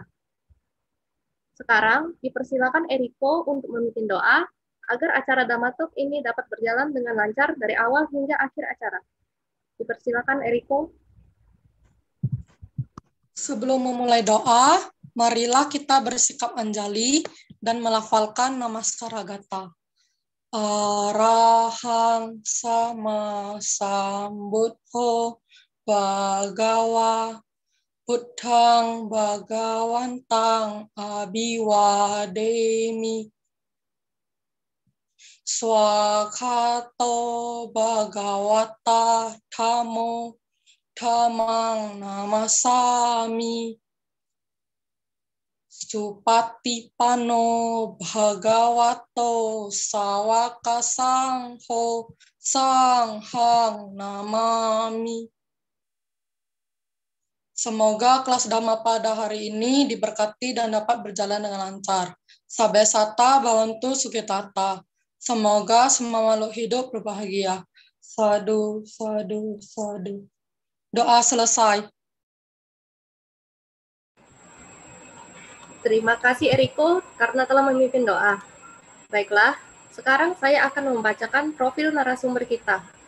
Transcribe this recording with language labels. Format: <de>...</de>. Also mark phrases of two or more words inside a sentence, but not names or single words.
<id>Sekarang, dipersilakan Eriko untuk memimpin doa agar acara Dhamma Talk ini dapat berjalan dengan lancar dari awal hingga akhir acara. Dipersilakan Eriko. Sebelum memulai doa, marilah kita bersikap anjali dan melafalkan Namaskara Gata.</id> <pi>Arahang sama sambuddho bhagawa buddhang bhagawantang abhiwademi swakato bhagawata thamo dhammang namasami Supatipano bhagavato sawaka sangho sanghang namami.</pi> <id>Semoga kelas Dhamma pada hari ini diberkati dan dapat berjalan dengan lancar.</id> <pi>Sabesata bhavantu sukitata.</pi> <id>Semoga semua makhluk hidup berbahagia.</id> <pi>Sadu, sadu, sadu.</pi> <id>Doa selesai. Terima kasih Eriko karena telah memimpin doa. Baiklah, sekarang saya akan membacakan profil narasumber kita.</id>